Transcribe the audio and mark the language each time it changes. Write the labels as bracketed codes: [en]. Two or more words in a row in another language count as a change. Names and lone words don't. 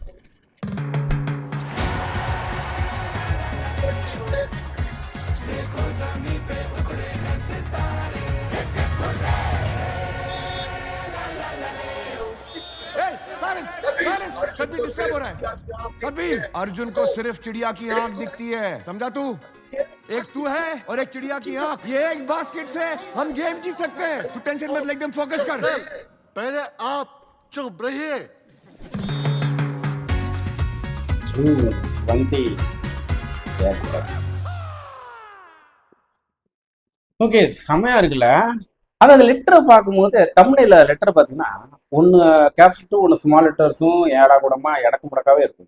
[hi] सभी डिस्टर्ब हो रहा है। सभी अर्जुन को सिर्फ चिड़िया की आंख दिखती है, समझा तू? एक तू है और एक चिड़िया की आंख। ये एक बास्केट से हम गेम जीत सकते हैं। तू टेंशन मत ले, एकदम फोकस कर। पहले आप चुप रहिए। [ta] ஓகே, செமையா இருக்குல்ல. ஆனா அந்த லெட்டரை பார்க்கும்போது தமிழ்ல லெட்டர் பார்த்தீங்கன்னா ஒன்று கேப்ஷனும் ஒன்று [en] small letters [ta] ஏடா கூடமா இடக்கு முடக்காவே இருக்கும்.